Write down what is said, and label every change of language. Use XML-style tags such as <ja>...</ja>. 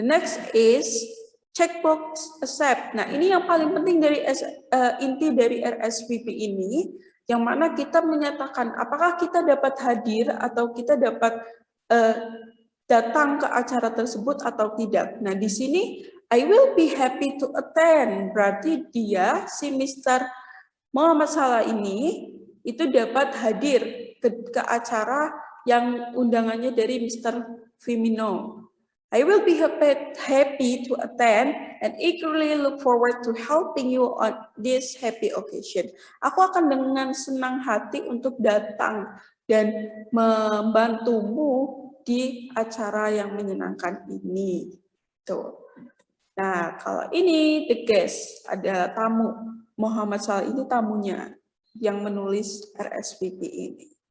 <en>The next is checkbox accept.</en> <id>Nah, ini yang paling penting dari inti dari RSVP ini, yang mana kita menyatakan apakah kita dapat hadir atau kita dapat datang ke acara tersebut atau tidak. Nah, di sini</id> <en>I will be happy to attend.</en> <id>Berarti dia, si Mr. Muhammad Salah ini, itu dapat hadir ke acara yang undangannya dari Mr. Firmino.</id> <en>I will be happy to attend and eagerly look forward to helping you on this happy occasion.</en> <id>Aku akan dengan senang hati untuk datang dan membantumu di acara yang menyenangkan ini. Tuh. Nah, kalau ini</id> <en>the guest,</en> <id>ada tamu. Muhammad Salah ini tamunya yang menulis RSVP ini.</id>